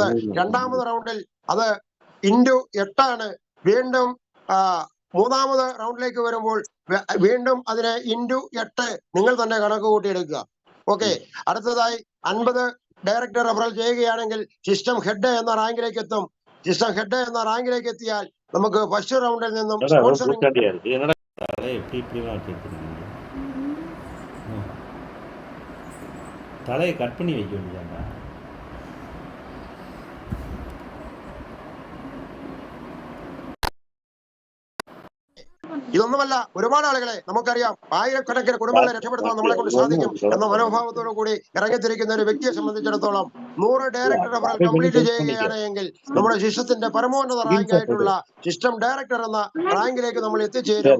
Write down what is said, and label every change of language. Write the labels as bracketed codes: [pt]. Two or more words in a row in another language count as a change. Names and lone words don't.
[ml] രണ്ടാമത് റൗണ്ടിൽ അത് ഇൻറ്റു 8 വീണ്ടും മൂന്നാമത് റൗണ്ടിലേക്ക് വരുമ്പോൾ വീണ്ടും അതിനെ ഇൻറ്റു 8 നിങ്ങൾ തന്നെ കണക്ക് കൂട്ടിയെടുക്കുക. ഓക്കെ, അടുത്തതായി 50 [en] director referral [ml] ചെയ്യുകയാണെങ്കിൽ [en] system head [ml] എന്ന റാങ്കിലേക്ക് എത്തും. [en] system head [ml] എന്ന റാങ്കിലേക്ക് എത്തിയാൽ നമുക്ക് ഫസ്റ്റ് റൗണ്ടിൽ നിന്നും സ്പോൺസറിംഗ് [ta] தலையை கட் பண்ணி வைக்க வேண்டியதாண்டா. [ml] ഇതൊന്നുമല്ല, ഒരുപാട് ആളുകളെ നമുക്കറിയാം, ആയിരക്കണക്കിന് കുടുംബങ്ങളെ രക്ഷപ്പെടുത്താൻ നമ്മളെ കൊണ്ട് സാധിക്കും എന്ന മനോഭാവത്തോടു കൂടി ഇറങ്ങിത്തിരിക്കുന്ന ഒരു വ്യക്തിയെ സംബന്ധിച്ചിടത്തോളം 100 [en] director referral complete [ml] ചെയ്യുകയാണ് എങ്കിൽ നമ്മുടെ സിസ്റ്റത്തിന്റെ പരമോന്നത റാങ്ക് ആയിട്ടുള്ള [en] system director [ml] എന്ന റാങ്കിലേക്ക് നമ്മൾ എത്തിച്ചേരും.